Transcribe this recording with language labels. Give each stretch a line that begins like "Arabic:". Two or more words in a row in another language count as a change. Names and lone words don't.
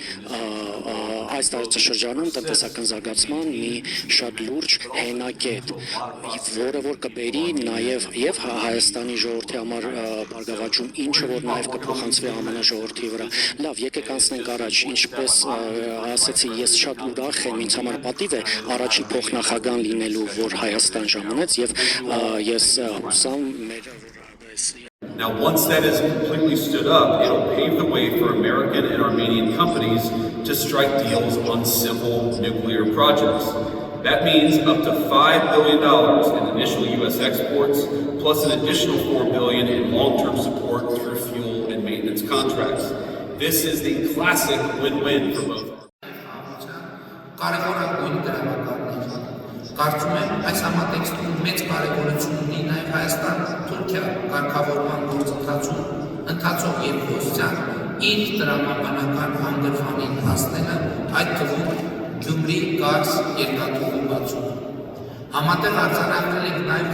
Armenian: այս տարածաշրջանում տնտեսական զարգացման մի շատ լուրջ հենակետ, որը որ կբերի նաև եւ Հայաստանի ժողովրդի համար բարգավաճում, ինչը որ նաև կփոխանցվի ԱՄՆ ժողովրդի վրա։ Լավ, եկեք անցնենք առաջ, ինչպես ասեցի, ես շատ ուրախ եմ, ինձ համար պատիվ է առաջին փոխնախագահան լինելու, որ Հայաստան ժամանեց եւ ես հուսամ մեր
English: Now, once that is completely stood up, it'll pave the way for American and Armenian companies to strike deals on civil nuclear projects. That means up to $5 billion in initial U.S. exports, plus an additional $4 billion in long-term support through fuel and maintenance contracts. This is the classic win-win for both.
Armenian: Կարծում եմ այս համատեքստում մեծ կարևորություն ունի նաև Հայաստան-Թուրքիա կարգավորման գործընթացում ընթացող երկխոսության իր տրամաբանական հանգրվանին հասնելը, այդ թվում Գյումրի-Կարս երկաթուղու բացումը։ Համատեղ արձանագրել ենք նաև